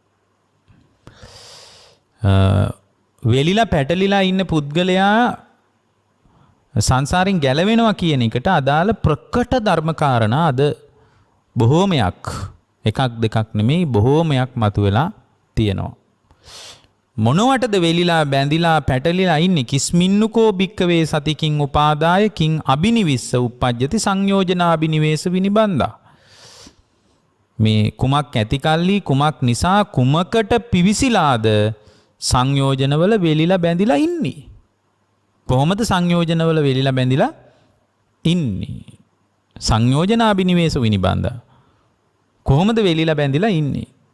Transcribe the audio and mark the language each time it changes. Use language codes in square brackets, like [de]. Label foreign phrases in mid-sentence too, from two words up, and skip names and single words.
[si] වෙලිලා පැටලිලා ඉන්න පුද්ගලයා සංසාරෙන් ගැලවෙනවා කියන එකට අදාළ ප්‍රකට ධර්මකාරණා අද බොහෝමයක් එකක් දෙකක් නෙමෙයි බොහෝමයක් මතුවලා තියෙනවා. මොනවටද වෙලිලා බැඳිලා පැටලිලා ඉන්නේ? [pi] කිස්මින්නුකෝ භික්කවේ සතිකින් උපාදාය කිං අබිනිවිස්ස උප්පජ්ජති සංයෝජනා අබිනිවේස විනිබන්දා. [si] මේ කුමක් ඇති කල්ලි කුමක් නිසා කුමකට පිවිසිලාද සංයෝජනවල වෙලිලා බැඳිලා ඉන්නේ? කොහොමද සංයෝජනවල වෙලිලා බැඳිලා ඉන්නේ? [pi] සංයෝජනාබිනිවේස විනිබන්ද. [si] කොහොමද වෙලිලා බැඳිලා ඉන්නේ?